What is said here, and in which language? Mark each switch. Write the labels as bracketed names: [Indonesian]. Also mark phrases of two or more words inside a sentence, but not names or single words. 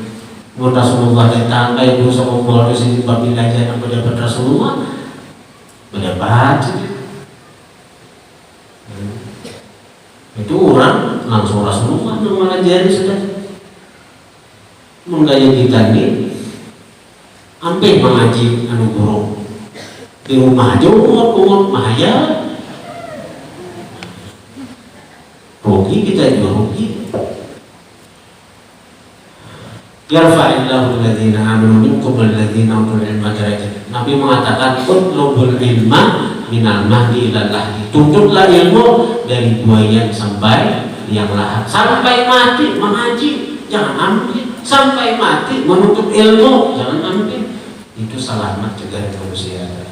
[Banjar] Mun Rasulullah datang kayak dulu sama Umar di sini babil aja apa dapat Rasulullah mendapat itu orang langsung Rasulullah yang mengajari sudah menggaya kita ini sampai mengaji anu guru di rumah aja umur mahaya rugi kita juga rugi. [Arabic] يرفع الله الذين آمنوا منكم والذين أوتوا العلم درجات. [Banjar] Nabi mengatakan [Arabic] اطلبوا العلم من المهد إلى اللحد. [Banjar] Tuntutlah ilmu dari buayan sampai liang lahat. Sampai mati mengaji, jangan ambil. Sampai mati menuntut ilmu, jangan ambil. Itu selamat juga manusia.